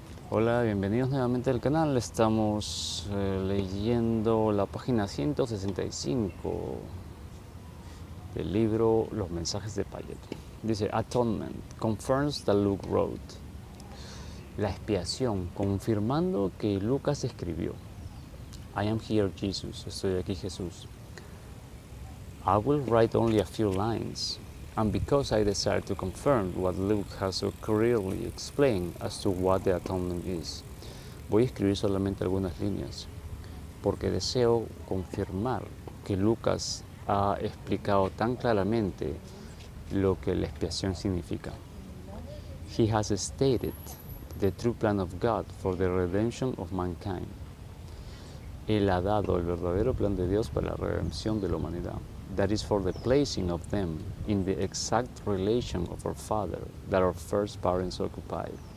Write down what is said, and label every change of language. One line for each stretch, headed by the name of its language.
Spanish: Hola, bienvenidos nuevamente al canal. Estamos leyendo la página 165 del libro Los mensajes de Piaget. Dice,
English: Atonement confirms that Luke wrote.
Spanish: La expiación, confirmando que Lucas escribió.
English: I am here, Jesus.
Spanish: Estoy aquí, Jesús.
English: I will write only a few lines, and because I desire to confirm what Luke has so clearly explained as to what the atonement is,
Spanish: voy a escribir solamente algunas líneas, porque deseo confirmar que Lucas ha explicado tan claramente lo que la expiación significa.
English: He has stated the true plan of God for the redemption of mankind.
Spanish: Él ha dado el verdadero plan de Dios para la redención de la humanidad.
English: That is for the placing of them in the exact relation of our Father that our first parents occupied.